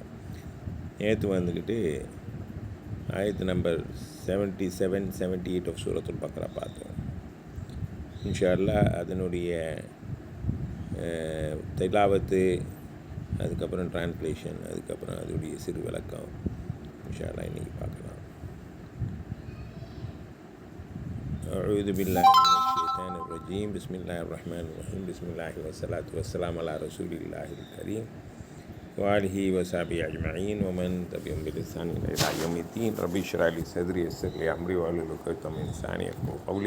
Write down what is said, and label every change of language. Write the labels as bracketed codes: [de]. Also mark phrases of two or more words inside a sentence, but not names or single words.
[ta] நேற்று வந்துக்கிட்டு ஆயத்து நம்பர் 77-78 ஆஃப் சூரத்துல் பக்ரா பார்த்தோம். [ar] إن شاء الله [ta] அதனுடைய திலாவத்து, அதுக்கப்புறம் டிரான்ஸ்லேஷன், அதுக்கப்புறம் அதனுடைய சிறு விளக்கம் [ar] إن شاء الله [ta] இன்றைக்கி பார்க்கலாம். [ar] أعوذ بالله من الشيطان الرجيم. بسم الله الرحمن الرحيم. بسم الله والصلاة والسلام على رسول الله الكريم وآله وصحبه أجمعين ومن تبعهم بإحسان إلى يوم الدين. ربي اشرح لي صدري ويسر لي أمري واحلل عقدة من لساني يفقهوا قولي.